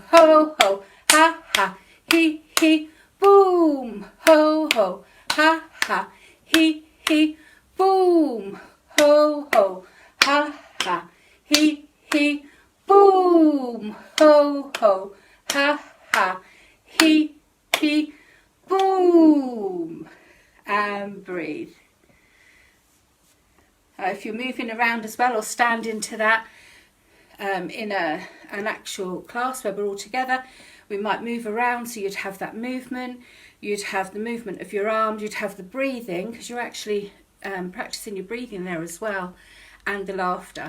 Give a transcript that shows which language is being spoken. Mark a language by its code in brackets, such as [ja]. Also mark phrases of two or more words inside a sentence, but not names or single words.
[en] Ho, ho, ha, ha, he, he, boom. Ho, ho, ha, ha, he, he, boom. Ho, ho, ha, ha, he, he, boom. Ho, ho, ha, ha, he, he, boom. And breathe. If you're moving around as well, or stand into that in an actual class where we're all together, we might move around, so you'd have that movement, you'd have the movement of your arms, you'd have the breathing, because you're actually practicing your breathing there as well, and the laughter.